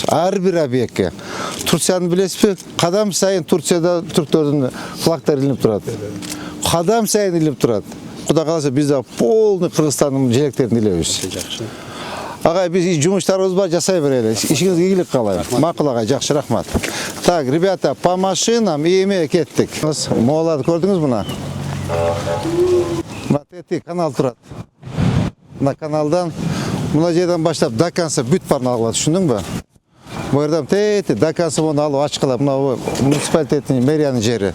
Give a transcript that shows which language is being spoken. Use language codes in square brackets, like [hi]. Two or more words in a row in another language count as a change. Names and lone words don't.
[ky] Ар бир объектке. Турцияны билесизби? Кадам сайын Турцияда түрктөрдүн флагтары илинип турат. Кадам сайын илинип турат. Кудай кааласа биз да полный Кыргызстандын желектерин илебиз. Агай, биз жумуштарыбыз бар, жасай берели. Ишиңизге ийгилик каалайм. Макул агай, жакшы, рахмат. [ru] Так, ребята, по машинам и [ky] эме кеттик. Мооларды көрдүңүз мына? Мына тети канал турат. Мына каналдан мына жерден баштап [ru] до конца [ky] бүт барын алып алат, түшүндүңбү? Бу жерден тети [ru] до конца [ky] муну алып ачкылап, мына муниципалитеттин мэриянын жери.